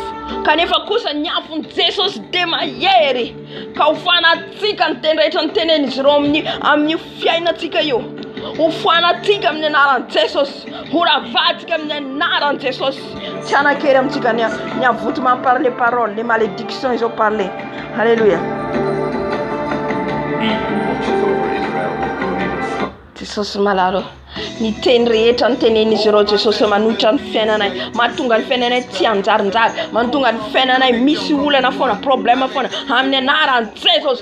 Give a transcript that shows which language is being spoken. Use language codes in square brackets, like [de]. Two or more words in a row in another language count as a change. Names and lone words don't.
[mg] Kanefa kosa ny afon'i Jesosy dia mahery. Ka hofanantsika ny teny rehetra ny tenen'izy ireo amin'ny fiainantsika io. Hofanantsika amin'ny anaran'i Jesosy. Horavatsika amin'ny anaran'i Jesosy. Tsy anakely amintsika ny avoto mamparle [fr] les paroles, les malédictions ils ont parlé. [mg] Alléluia. Jesosy malalo. Ny teny rehetra ny tenen'izy ireo Jesosy manohitra ny fiainanay, mahatonga ny fiainanay tsy anjarinjary, mahatonga ny fiainanay misy olana foana, problema foana amin'ny anaran'i Jesosy.